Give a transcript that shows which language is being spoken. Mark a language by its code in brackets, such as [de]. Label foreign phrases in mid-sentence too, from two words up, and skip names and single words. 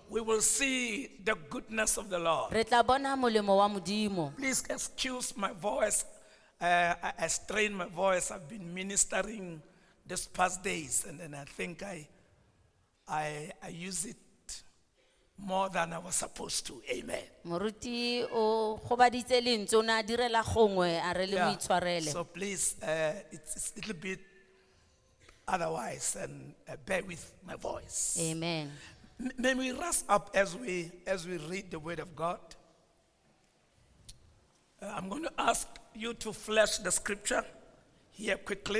[en] we will see the goodness of the Lord. [tn] Re tla bona molemo wa Modimo. [en] Please excuse my voice. I strained my voice. I've been ministering these past days, and then I think I use it more than I was supposed to. Amen. [tn] Moruti o gobaditse lentswe o ne a direla gongwe a re le mo itshwarele. [en] So please, it's a little bit otherwise, and bear with my voice. Amen. May we rise up as we read the word of God. I'm going to ask you to flash the scripture here quickly.